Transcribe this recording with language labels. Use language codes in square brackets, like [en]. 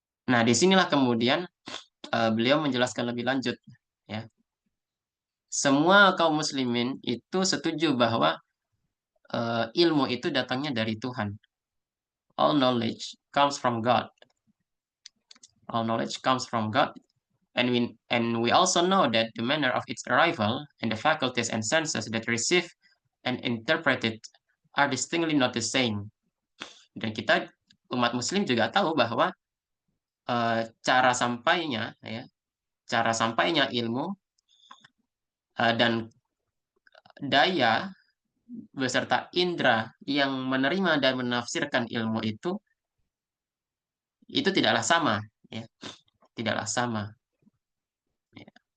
[id] Nah, disinilah kemudian beliau menjelaskan lebih lanjut ya. Semua kaum muslimin itu setuju bahwa ilmu itu datangnya dari Tuhan. [en] All knowledge comes from God. all knowledge comes from God, and we also know that the manner of its arrival and the faculties and senses that receive and interpret it are distinctly not the same. [id] Dan kita umat Muslim juga tahu bahwa cara sampainya ilmu dan daya beserta indera yang menerima dan menafsirkan ilmu itu tidaklah sama, ya, tidaklah sama. Ya.